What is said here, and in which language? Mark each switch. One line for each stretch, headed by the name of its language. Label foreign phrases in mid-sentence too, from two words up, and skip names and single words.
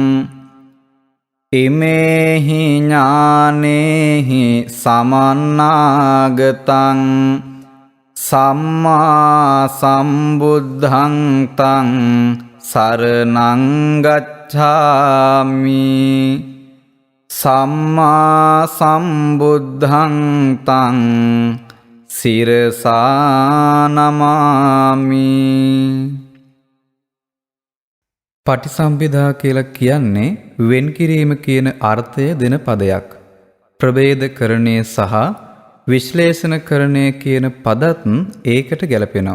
Pali: ඉමේහි ඥානේහි සමන්නාගතං සම්මා සම්බුද්ධං තං සරණං ගච්ඡාමි සම්මා සම්බුද්ධං තං සිරසා නමාමි.
Sinhala: පටිසම්භිදා කියලා කියන්නේ වෙන් කිරීම කියන අර්ථය දෙන පදයක්. ප්‍රභේදකරණය සහ විශ්ලේෂණකරණය කියන පදත් ඒකට ගැලපෙනවා.